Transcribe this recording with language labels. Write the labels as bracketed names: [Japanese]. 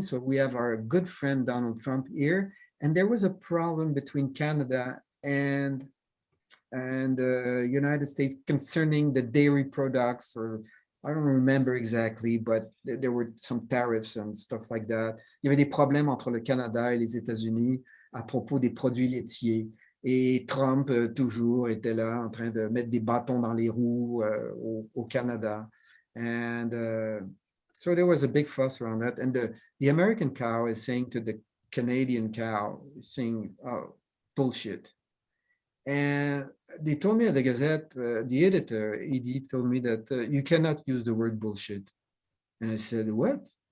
[English] So we have our good friend Donald Trump here, and there was a problem between Canada and the United States concerning the dairy products, or I don't remember exactly, but there were some tariffs and stuff like that. [French] Il y avait des problèmes entre le Canada et les États-Unis à propos des produits laitiers. Et Trump, toujours, était là en train de mettre des bâtons dans les roues au Canada. [English] And so there was a big fuss around that. And the American cow is saying to the Canadian cow, saying, oh, bullshit. And they told me at the Gazette, the editor, ED, told me that you cannot use the word bullshit. And I said, what?